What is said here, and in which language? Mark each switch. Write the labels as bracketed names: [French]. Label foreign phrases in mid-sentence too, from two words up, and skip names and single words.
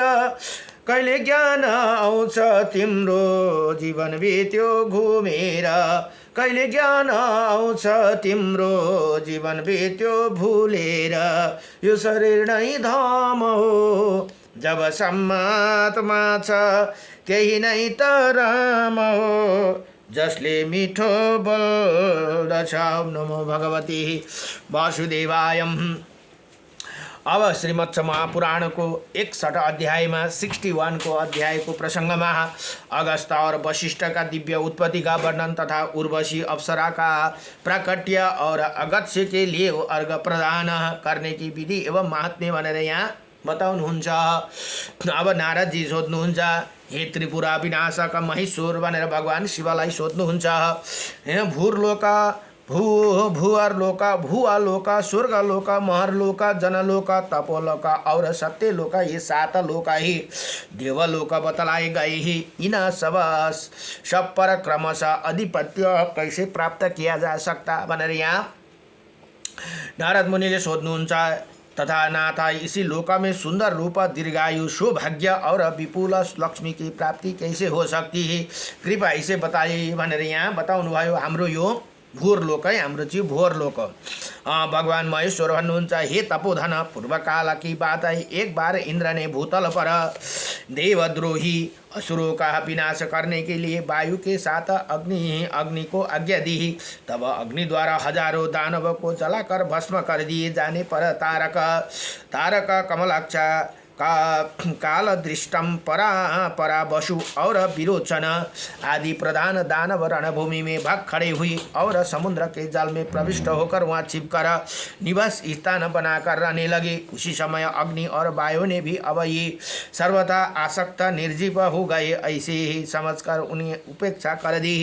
[Nepali] कहिले ज्ञान आउँछ तिम्रो जीवन बित्यो घुमेर कहिले ज्ञान आउँछ तिम्रो जीवन बित्यो भुलेर यो शरीर नै धाम हो जबसम्म आत्मा छ त्यही नै त राम हो जसले मिठो बोल्दछ। [Sanskrit] नमो भगवती वासुदेवाय। [Nepali] अब श्रीमद् महापुराणको 61 अध्यायमा 61 को अध्यायको प्रसङ्गमा [Hindi] अगस्त और वशिष्ठ का दिव्य उत्पत्ति का वर्णन तथा उर्वशी अप्सरा का प्राकट्य और अगत्य के लिए अर्घ प्रदान करने की विधि एवं महात्म्य [Nepali] भनेर यहाँ बताउनुहुन्छ। अब नारद जी सोध्नुहुन्छ, [Hindi] हे त्रिपुरा विनाशक महेश्वर [Nepali] भनेर भगवान शिवलाई सोध्नुहुन्छ। [Hindi] भूर्लोका भूअरलोका भूआलोका स्वर्गलोका महरलोका जनलोका तपोलोका और सत्यलोका, ये 7 लोका ही देवलोक बतलाए गए ही। इन सब पर क्रमशः अधिपत्य कैसे प्राप्त किया जा सकता [Nepali] भनेर यहाँ नारद मुनिले सोध्नुहुन्छ। [Hindi] तथा नाथा इसी लोक में सुंदर रूप दीर्घायु सौभाग्य और विपुल लक्ष्मी की प्राप्ति कैसे हो सकती है, कृपा इसे बताइए [Nepali] भनेर यहाँ बताउनु भयो। [Hindi] हाम्रो यो भूरलोक है, हाम्रो चाहिँ भूरलोक। [Nepali] भगवान महेश्वर भन्नुहुन्छ, [Hindi] हे तपोधन पूर्वकाल की बात है, एक बार इंद्र ने भूतल पर देवद्रोही असुरों का विनाश करने के लिए वायु के साथ अग्नि को आज्ञा दी। तब अग्नि द्वारा हजारों दानव को जलाकर भस्म कर दिए जाने पर तारक कमलाक्ष कालदृष्टम परा वसु और विरोचन आदि प्रधान दानव रणभूमि में भाग खड़े हुए और समुद्र के जल में प्रविष्ट होकर वहाँ छिपकर निवास स्थान बनाकर रहने लगे। उसी समय अग्नि और वायु ने भी अब ये सर्वथा आसक्त निर्जीव हो गए ऐसे ही समझकर उन्हें उपेक्षा कर दी।